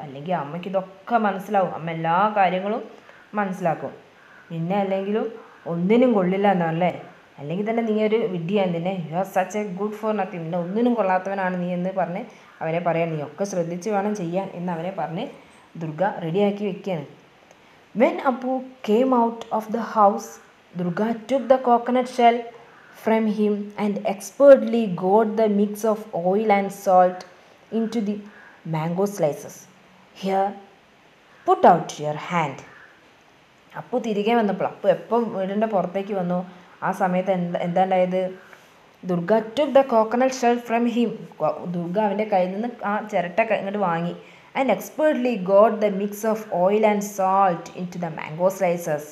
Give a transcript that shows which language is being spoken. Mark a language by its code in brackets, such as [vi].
[ml] അല്ലെങ്കിൽ അമ്മയ്ക്ക് ഇതൊക്കെ മനസ്സിലാവും, അമ്മ എല്ലാ കാര്യങ്ങളും മനസ്സിലാക്കും. നിന്നെ അല്ലെങ്കിലും ഒന്നിനും കൊള്ളില്ല എന്നല്ലേ, അല്ലെങ്കിൽ തന്നെ നീ ഒരു വിഡ്ഢിയാണ്, നിന്നെ [en] you are such a good for nothing, [ml] നിന്നെ ഒന്നിനും കൊള്ളാത്തവനാണ് നീ എന്ന് പറഞ്ഞ് അവനെ പറയാൻ, നീ ഒക്കെ ശ്രദ്ധിച്ച് വേണം ചെയ്യാൻ എന്ന് അവനെ പറഞ്ഞ് ദുർഗ റെഡിയാക്കി വെക്കുകയാണ്. [en] When Appu came out of the house, Durga took the coconut shell from him and expertly got the mix of oil and salt into the mango slices. Here, put out your hand. [ml] Appu തിരികെ വന്നപ്പോൾ, അപ്പു എപ്പം വീടിൻ്റെ പുറത്തേക്ക് വന്നു ആ സമയത്ത് എന്താണ്ടായത്, Durga [en] took the coconut shell from him. [ml] Durga അവൻ്റെ കയ്യിൽ നിന്ന് ആ ചിരട്ട ഇങ്ങോട്ട് വാങ്ങി. [en] and expertly got the mix of oil and salt into the mango slices.